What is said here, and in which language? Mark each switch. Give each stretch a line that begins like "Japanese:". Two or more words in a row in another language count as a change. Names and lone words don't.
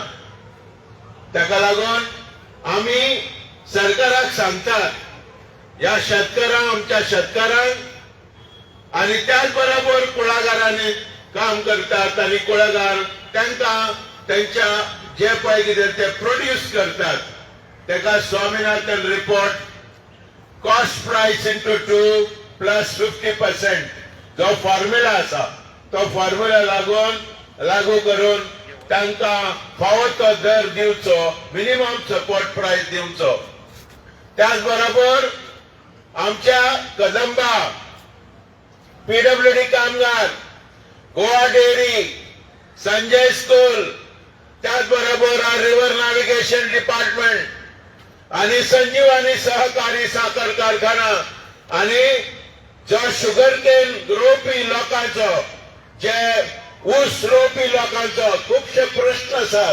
Konkani: ताका लागून आमी सरकाराक सांगतात, ह्या शेतकारांक, आमच्या शेतकारांक आणि त्याच बरोबर कुळागरांनी काम करतात आणि कुळागर तांकां त्यांच्या जे पळय कितें ते प्रोड्यूस करतात ताका स्वामीनाथन रिपोर्ट
English: cost price into 2 plus 50%
Konkani: जो फॉर्म्युला आसा तो फॉर्म्युला लागू करून तांकां फावो तो दर दिवचो,
English: minimum support price
Konkani: दिवचो. त्याच बरोबर आमच्या कदंबा, PWD कामगार, गोवा डेअरी, संजय स्कूल, त्याच बरोबर रिव्हर नॅव्हिगेशन डिपार्टमेंट आणि संजीवनी सहकारी साखर कारखाना आणि जो
English: sugar cane
Konkani: रोवपी लोकांचो, जे ऊस रोवपी लोकांचो खुबशे प्रश्न आसात.